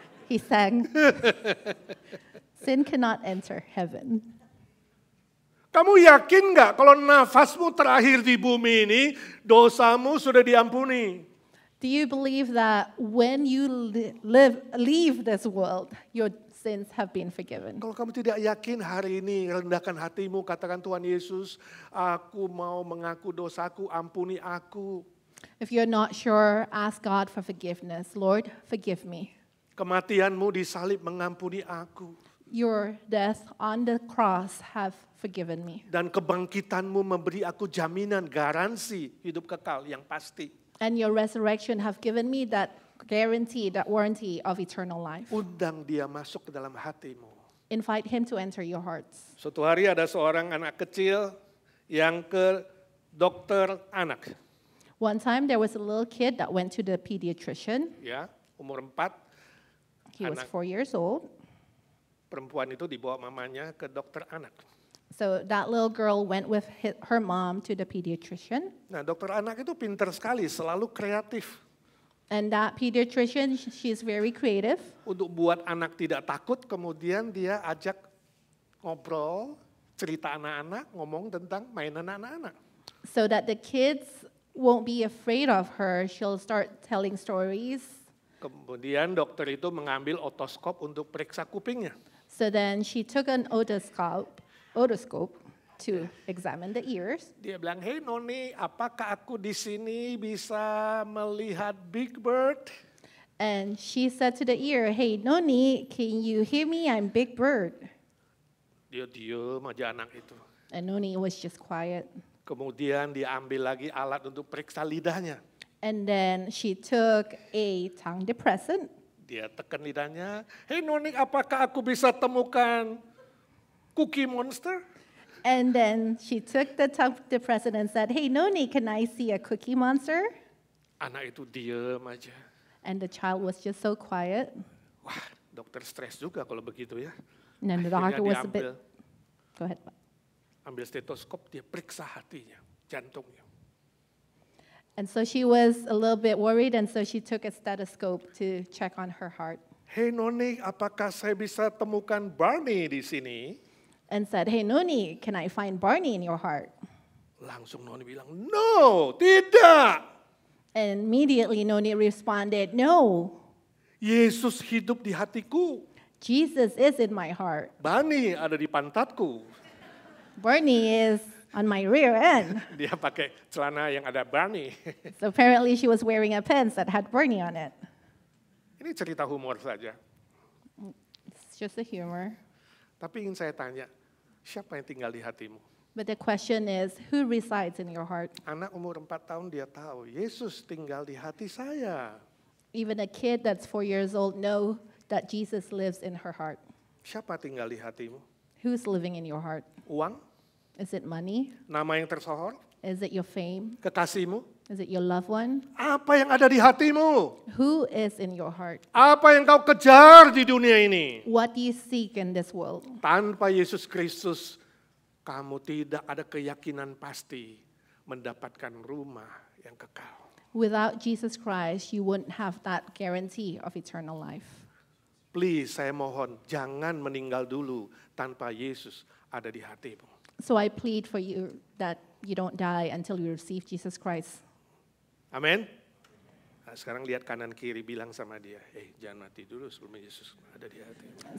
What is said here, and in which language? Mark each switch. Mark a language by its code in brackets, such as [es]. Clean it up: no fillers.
[en] He sang, sin cannot enter heaven. [id] Kamu yakin nggak kalau nafasmu terakhir di bumi ini, dosamu sudah diampuni? [en] Do you believe that when you leave this world, your sins have been forgiven? [id] Kalau kamu tidak yakin hari ini, rendahkan hatimu, katakan Tuhan Yesus, aku mau mengaku dosaku, ampuni aku. [en] If you're not sure, ask God for forgiveness. Lord, forgive me. [id] Kematianmu disalib mengampuni aku. [en] Your death on the cross have forgiven me. [id] Dan kebangkitanmu memberi aku jaminan, garansi hidup kekal yang pasti. [en] And your resurrection have given me that guarantee, that warranty of eternal life. [id] Undang dia masuk ke dalam hatimu. [en] Invite him to enter your hearts. [id] Suatu hari ada seorang anak kecil yang ke dokter anak. [en] One time there was a little kid that went to the pediatrician. [id] Ya, umur 4. [en] He was [id] Anak. [en] 4 years old. [id] Perempuan itu dibawa mamanya ke dokter anak. [en] So that little girl went with her mom to the pediatrician. [id] Nah, dokter anak itu pintar sekali, selalu kreatif. [en] And that pediatrician, she's very creative. [id] Untuk buat anak tidak takut, kemudian dia ajak ngobrol, cerita anak-anak, ngomong tentang mainan anak-anak. [en] So that the kids won't be afraid of her, she'll start telling stories. [id] Kemudian dokter itu mengambil otoskop untuk periksa kupingnya. [en] So then she took an otoscope to examine the ears. [id] Dia bilang, "Hey Noni, apakah aku di sini bisa melihat Big Bird?" [en] And she said to the ear, "Hey, Noni, can you hear me? I'm Big Bird." [id] Dia diem aja anak itu. [en] And Noni was just quiet. [id] Kemudian dia ambil lagi alat untuk periksa lidahnya. [en] And then she took a tongue depressant. [id] Dia tekan lidahnya, "Hey Noni, apakah aku bisa temukan Cookie Monster?" [en] And then she took the tongue depressant and said, "Hey, Noni, can I see a Cookie Monster?" [id] Anak itu diem aja. [en] And the child was just so quiet. [id] Wah, dokter stres juga kalau begitu ya. [en] And then the [id] Akhirnya [en] doctor was [id] dia [en] a bit, go ahead. [id] ambil stetoskop, dia periksa hatinya, jantungnya. [en] And so she was a little bit worried, and so she took a stethoscope to check on her heart. [id] "Hey Noni, apakah saya bisa temukan Barney di sini?" [en] And said, "Hey, Noni, can I find Barney in your heart?" [id] Langsung Noni bilang, "No, tidak. [en] And immediately Noni responded, "No, [id] Yesus hidup di hatiku. [en] Jesus is in my heart. [id] Barney ada di pantatku." [en] Barney is on my rear end." [id] Dia pakai celana yang ada Barney. [en] So apparently she was wearing a pants that had Barney on it. [id] Ini cerita humor saja. [en] It's just a humor. [id] Tapi ingin saya tanya, siapa yang tinggal di hatimu? [en] But the question is, who resides in your heart? [id] Anak umur 4 tahun dia tahu, Yesus tinggal di hati saya. [en] Even a kid that's 4 years old know that Jesus lives in her heart. [id] Siapa tinggal di hatimu? [en] Who's living in your heart? [id] Uang? [en] Is it money? [id] Nama yang tersohor? [en] Is it your fame? [id] Kekasihmu? [en] Is it your loved one? [id] Apa yang ada di hatimu? [en] Who is in your heart? [id] Apa yang kau kejar di dunia ini? [en] What do you seek in this world? [id] Tanpa Yesus Kristus, kamu tidak ada keyakinan pasti mendapatkan rumah yang kekal. [en] Without Jesus Christ, you wouldn't have that guarantee of eternal life. [id] Please, saya mohon, jangan meninggal dulu tanpa Yesus ada di hatimu. [en] So I plead for you that you don't die until you receive Jesus Christ. [id] Amin. Nah, sekarang lihat kanan kiri, bilang sama dia, jangan mati dulu sebelum Yesus ada di hatimu.